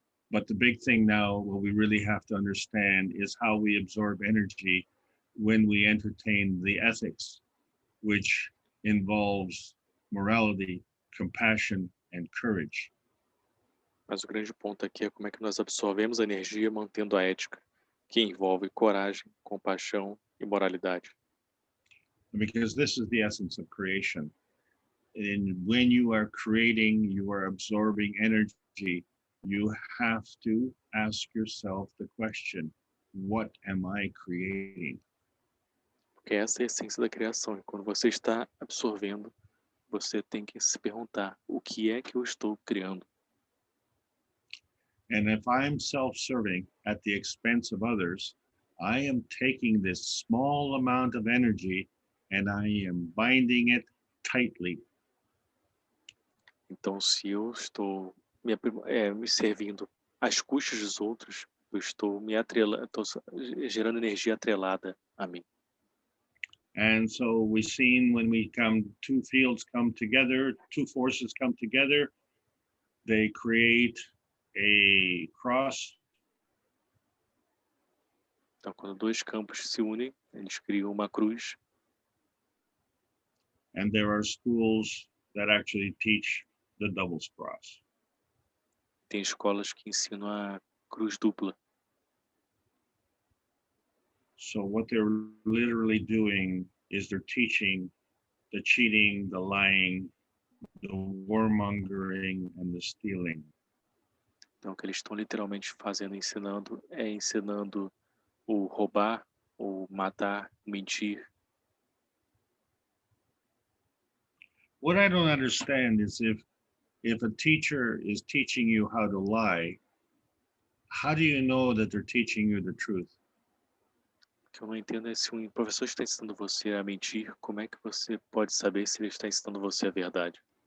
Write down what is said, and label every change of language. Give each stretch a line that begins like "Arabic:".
English: But the big thing now, what we really have to understand is how we absorb energy when we entertain the ethics, which involves morality, compassion, and courage.
Portuguese: Mas o grande ponto aqui é como é que nós absorvemos a energia mantendo a ética, que envolve coragem, compaixão e moralidade.
English: Because this is the essence of creation. And when you are creating, you are absorbing energy, you have to ask yourself the question, what am I creating?
Portuguese: Porque essa é a essência da criação. E quando você está absorvendo, você tem que se perguntar, o que é que eu estou criando?
English: And if I'm self-serving at the expense of others, I am taking this small amount of energy and I am binding it tightly.
Portuguese: Então, se eu estou me servindo às custas dos outros, eu estou estou gerando energia atrelada a mim.
English: And so we've seen when two fields come together, two forces come together, they create a cross.
Portuguese: Então, quando dois campos se unem, eles criam uma cruz.
English: And there are schools that actually teach the doubles cross.
Portuguese: Tem escolas que ensinam a cruz dupla.
English: So what they're literally doing is they're teaching the cheating, the lying, the warmongering, and the stealing.
Portuguese: Então, o que eles estão literalmente fazendo, ensinando o roubar, o matar, o mentir.
English: What I don't understand is if a teacher is teaching you how to lie, how do you know that they're teaching you the truth?
Portuguese: O que eu não entendo é se um professor está ensinando você a mentir, como é que você pode saber se ele está ensinando você a verdade?